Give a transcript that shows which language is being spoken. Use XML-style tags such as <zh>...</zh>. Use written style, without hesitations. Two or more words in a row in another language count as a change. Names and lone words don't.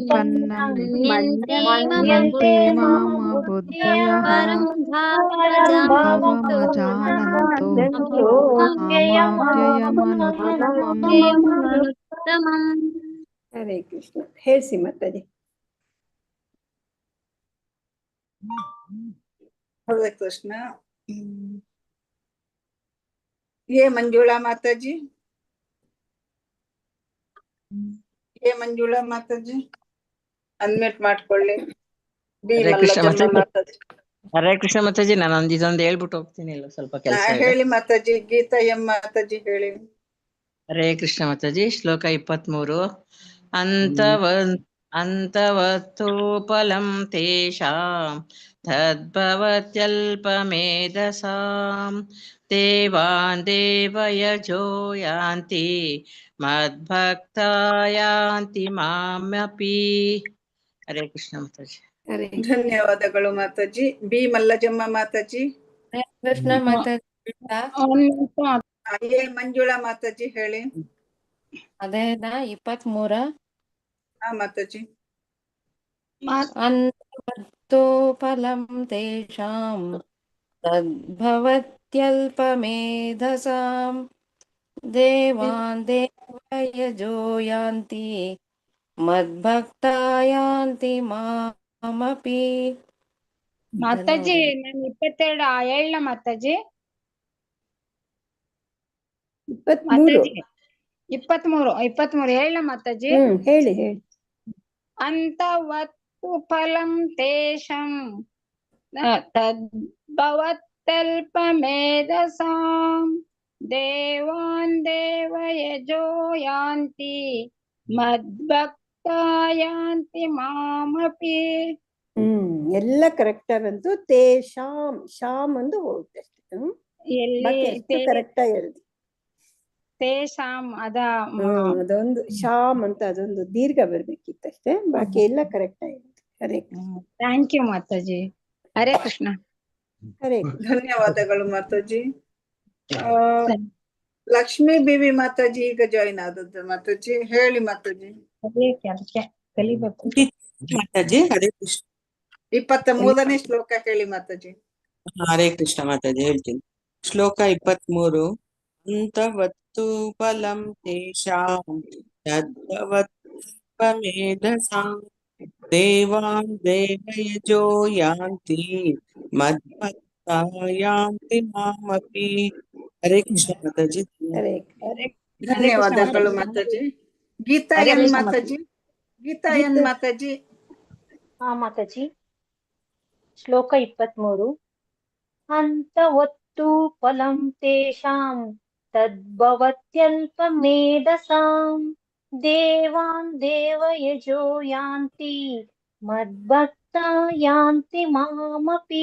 <sa>ಮನ್ಯಂತೆ ಮಾಮ ಬುದ್ಧಯಃ. ಭಾವಮಜಾನಂತೋ ಮಾವ್ಯಯಮನುತ್ತಮಂ.</sa> <kn>ಹರೇ ಕೃಷ್ಣ. ಹೇಳ್ಸಿ ಮಾತಾಜಿ. ಹರೇ ಕೃಷ್ಣ. ಎ ಮಂಜುಳಾ ಮಾತಾಜಿ, ये ಮಂಜುಳಾ ಮಾತಾಜಿ ಅನ್ಮ್ಯೂಟ್ ಮಾಡ್ಕೊಳ್ಳಿ. ಬಿ ಮಲ್ಲಜಮ್ಮ ಮಾತಾಜಿ. ಹರೇ ಕೃಷ್ಣ ಮಾತಾಜಿ, ನಾನು ಇದೊಂದು ಹೇಳ್ಬಿಟ್ಟು ಹೋಗ್ತೀನಿ, ಇಲ್ಲ ಸ್ವಲ್ಪ ಕೆಲಸ ಇದೆ. ಹೇಳಿ ಮಾತಾಜಿ. ಗೀತಾ ಎಂ ಮಾತಾಜಿ ಹೇಳಿ. ಹರೇ ಕೃಷ್ಣ ಮಾತಾಜಿ. ಶ್ಲೋಕ 23.</kn> <sa>ಅಂತವತ್ತೋಪಲಂ ತೇಷಾಂ ತದ್ಭವತ್ಯಲ್ಪಮೇಧಸಾಂ ದೇವಾನ್ ದೇವಯಜೋ ಯಾಂತಿ ಮದ್ಭಕ್ತಾ ಯಾಂತಿ ಮಾಮಪಿ.</sa> <kn>ಹರೇ ಕೃಷ್ಣ ಮಾತಾಜಿ. ಧನ್ಯವಾದಗಳು ಮಾತಾಜಿ. ಬಿ ಮಲ್ಲಜಮ್ಮ ಮಾತಾಜಿ. ಕೃಷ್ಣ ಮಾತಾಜಿ. ಎ ಮಂಜುಳಾ ಮಾತಾಜಿ ಹೇಳಿ. ಅದೇನಾ 23. ಹಾ ಮಾತಾಜಿ.</kn> <sa>ಅಂತೋಫಲಂ ತೇಷಾಂ ತದ್ಭವತ್ಯಲ್ಪಮೇಧಸಾಂ ದೇವಾನ್ ದೇವಯಜೋ ಯಾಂತಿ ಮದ್ಭಕ್ತಾ ಯಾಂತಿ ಮಾಮಪಿ.</sa> <kn>ಮಾತಾಜಿ ನಾನು 22 ಹೇಳ ಮಾತಾಜಿ. 23 ಹೇಳ ಮಾತಾಜಿ. ಹೇಳಿ ಹೇಳಿ.</kn> <sa>ಅಂತವತ್ತು ಫಲಂ ತೇಷಾಂ ತದ್ಭವತ್ಯಲ್ಪಮೇಧಸಾಂ ದೇವಾನ್ ದೇವಯಜೋ ಯಾಂತಿ ಮದ್ಭಕ್ತಾ ಯಾಂತಿ ಮಾಮಪಿ.</sa> <kn>ಎಲ್ಲ ಕರೆಕ್ಟ್ ಆಗಂತೂ ತೇಷಾಂ ಶಾಮ್ ಅಂದು ಹೋಗುತ್ತೆ ಅಷ್ಟೇ. ಕರೆಕ್ಟ್ ಆಗಿ ಹೇಳಿದ್ವಿ. ತೇಷಾಂ ಅದೊಂದು ಶಾಮ್ ಅಂತ ಅದೊಂದು ದೀರ್ಘ ಬರ್ಬೇಕಿತ್ತಷ್ಟೇ, ಬಾಕಿ ಎಲ್ಲ ಕರೆಕ್ಟ್ ಆಗಿದೆ. ಹರೇ</kn> <en>thank you</en> <kn>ಮಾತಾಜಿ. ಹರೇ ಕೃಷ್ಣ. ಹರೇ ಧನ್ಯವಾದಗಳು ಮಾತಾಜಿ. ಲಕ್ಷ್ಮೀ ಬಿವಿ ಮಾತಾಜಿ ಈಗ ಜಾಯಿನ್ ಆದದ್ದು. ಮಾತಾಜಿ ಹೇಳಿ ಮಾತಾಜಿ. ಕಲಿಬೇಕು ಮಾತಾಜಿ. ಹರೇ ಕೃಷ್ಣ. 23ನೇ ಶ್ಲೋಕ ಹೇಳಿ ಮಾತಾಜಿ. ಹರೇ ಕೃಷ್ಣ ಮಾತಾಜಿ ಹೇಳ್ತೀನಿ. ಶ್ಲೋಕ 23.</kn> <sa>ಅಂತವತ್ತು ಫಲಂ ತೇಷಾಂ ತದ್ಭವತ್ಯಲ್ಪಮೇಧಸಾಂ ದೇವಾನ್ ದೇವಯಜೋ ಯಾಂತಿ ಮದ್ಭಕ್ತಾ ಯಾಂತಿ ಮಾಮಪಿ.</sa> <kn>ಹರೇ ಕೃಷ್ಣ ಮಾತಾಜಿ. ಹರೇ ಧನ್ಯವಾದಗಳು ಮಾತಾಜಿ. ಗೀತಾ ಎನ್ ಮಾತಾಜಿ, ಗೀತಾ ಎನ್ ಮಾತಾಜಿ. ಹಾ ಮಾತಾಜಿ. ಶ್ಲೋಕ 23.</kn> <sa>ಅಂತವತ್ತು ಫಲಂ ತೇಷಾಂ ತದ್ಭವತ್ಯಲ್ಪಮೇಧಸಾಂ ದೇವಾನ್ ದೇವಯಜೋ ಯಾಂತಿ ಮದ್ಭಕ್ತಾ ಯಾಂತಿ ಮಾಮಪಿ.</sa>